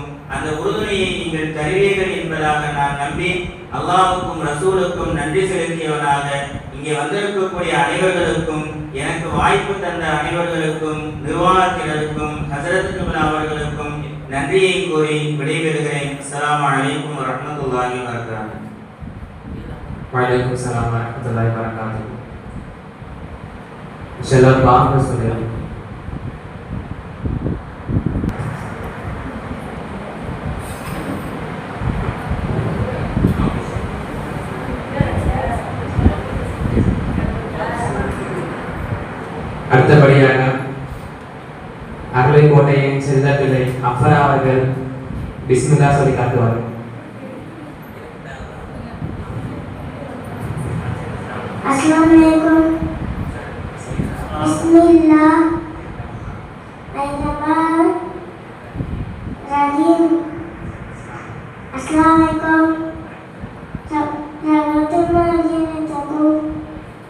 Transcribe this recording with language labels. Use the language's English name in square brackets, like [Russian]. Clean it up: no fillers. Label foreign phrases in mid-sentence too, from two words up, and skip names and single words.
[Tamil] அந்த உறுதுணையை நீங்கள் தருவீர்கள் என்பதாக நான் நம்பி அல்லாஹ்வுக்கும் ரசூலுக்கும் நன்றி செலுத்தியவனாக இங்கே வந்திருக்கக்கூடிய அனைவர்களுக்கும், எனக்கு வாய்ப்பு தந்த அனைவர்களுக்கும், நிர்வாகத்தினருக்கும், ஹஸரத் கிப்லா அவர்களுக்கும் நன்றியை கூறி விடைபெறுகிறேன். [Arabic] السلام عليكم ورحمة الله وبركاته. وعليكم السلام رحمة الله وبركاته. [Urdu] ان شاء اللہ باپ میں سنے [Tamil] அடுத்தபடியாக அருளைக்கோட்டையின் செல்ல பிள்ளை அஃபரா அவர்கள் பிஸ்மில்லா சொல்லி காட்டுவார்கள். [Arabic] السلام عليكم. بسم الله الرحمن الرحيم. السلام عليكم ورحمة الله وبركاته.